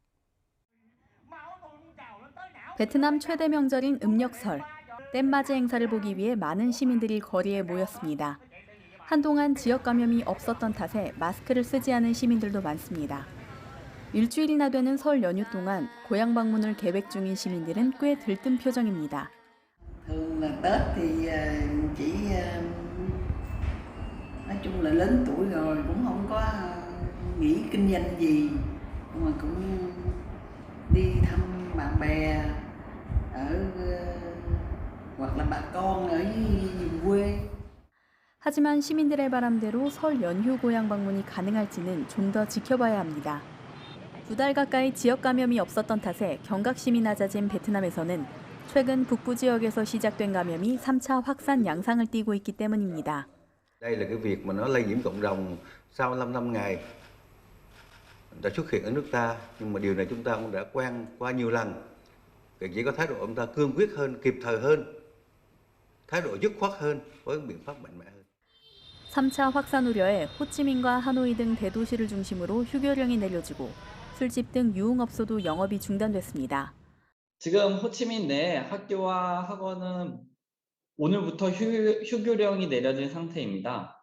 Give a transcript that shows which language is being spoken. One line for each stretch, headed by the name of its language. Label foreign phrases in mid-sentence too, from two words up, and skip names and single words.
Korean: 베트남 최대 명절인 음력설, 땜맞이 행사를 보기 위해 많은 시민들이 거리에 모였습니다. 한동안 지역 감염이 없었던 탓에 마스크를 쓰지 않은 시민들도 많습니다. 일주일이나 되는 설 연휴 동안 고향 방문을 계획 중인 시민들은 꽤 들뜬 표정입니다.
Vietnamese: Thường là Tết thì chỉ nói chung là lớn tuổi rồi cũng không có nghĩ kinh doanh gì mà cũng đi thăm bạn bè ở hoặc là bà con ở vùng quê.
Korean: 하지만 시민들의 바람대로 설 연휴 고향 방문이 가능할지는 좀 더 지켜봐야 합니다. 2달 가까이 지역 감염이 없었던 탓에 경각심이 낮아진 베트남에서는 최근 북부 지역에서 시작된 감염이 3차 확산 양상을 띠고 있기 때문입니다.
Vietnamese: Đây là cái việc mà nó lây nhiễm cộng đồng sau 5 ngày đã xuất hiện ở nước ta, nhưng mà điều này chúng ta cũng đã quen qua nhiều lần. Chỉ có thái độ ông ta cương quyết hơn, kịp thời hơn, thái độ dứt khoát hơn với biện pháp mạnh mẽ hơn.
Korean: 3차 확산 우려에 호치민과 하노이 등 대도시를 중심으로 휴교령이 내려지고 술집 등 유흥업소도 영업이 중단됐습니다. 지금 호치민 내 학교와 학원은 오늘부터 휴교령이 내려진 상태입니다.